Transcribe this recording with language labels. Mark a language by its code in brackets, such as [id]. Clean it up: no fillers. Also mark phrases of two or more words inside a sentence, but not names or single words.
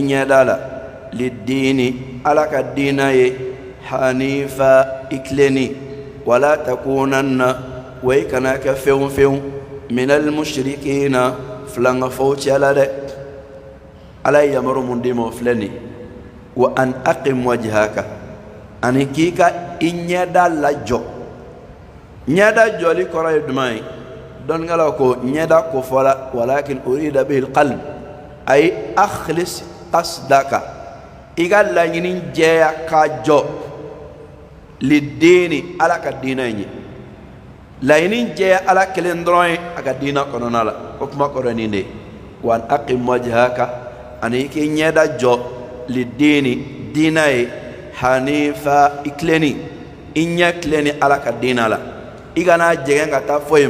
[bm] ɲɛda la liddiini ala ka diina ye hanifa i tilenni wala takunanna wa i kana kɛ fɛn fɛn [ar] من المشركين [bm] filangafaw cɛla dɛ ala ye yamaru mun di ma o filɛ nin [ar] وأن أقم [bm] wajhaka ani k'i ka i ɲɛda lajɔ ɲɛda jɔli kɔrɔ ye duman ye dɔnnikɛlaw ko ɲɛda kofɔla [ar] ولكن أريد به القلب أي أخلص قصدك [bm] i ka laɲini jɛya k'a jɔ liddiini ala ka diina ye laɲini jɛya ala kelen dɔrɔn ye a ka diina kɔnɔna la o kuma kɔrɔ nin de [ar] وأن أقم وجهك [bm] ani i k'i ɲɛda jɔ liddiini diina ye hanifa i tilenni i ɲɛ tilenni ala ka diina la i kana jɛgɛn ka taa foyi